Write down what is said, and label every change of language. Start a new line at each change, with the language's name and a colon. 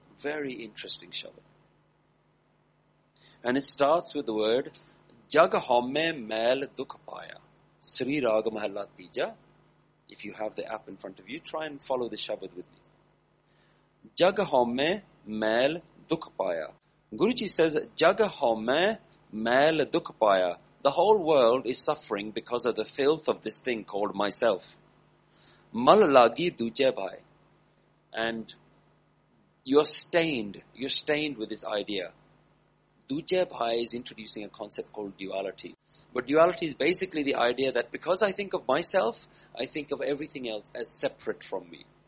English: Very interesting Shabad. And it starts with the word,
Punjabi: Jag homme mail dukh paya,
English: Sri Raga Mahalla Tija. If you have the app in front of you, try and follow the Shabad with me.
Punjabi: Jag homme mail dukh paya.
English: Guruji says,
Punjabi: ਜਗ ਹੋਮੇ ਮੈਲ ਦੁਖ ਪਾਇਆ.
English: The whole world is suffering because of the filth of this thing called myself.
Punjabi: Mal lagi duje bhai.
English: And you're stained with this idea. Duje bhai is introducing a concept called duality. But duality is basically the idea that because I think of myself, I think of everything else as separate from me.